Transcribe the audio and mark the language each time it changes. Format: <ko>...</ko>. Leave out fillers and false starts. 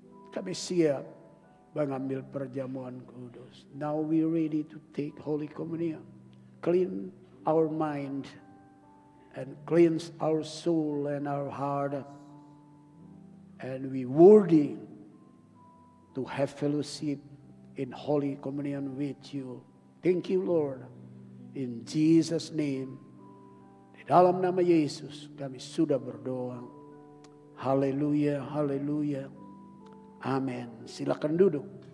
<id>Kami siap mengambil perjamuan kudus.</id> <en>Now we ready to take Holy Communion. Clean our mind and cleanse our soul and our heart. And we worthy to have fellowship in Holy Communion with you. Thank you, Lord. In Jesus' name,</en> <id>di dalam nama Yesus kami sudah berdoa. Haleluya, haleluya. Amin. Silakan duduk.</id>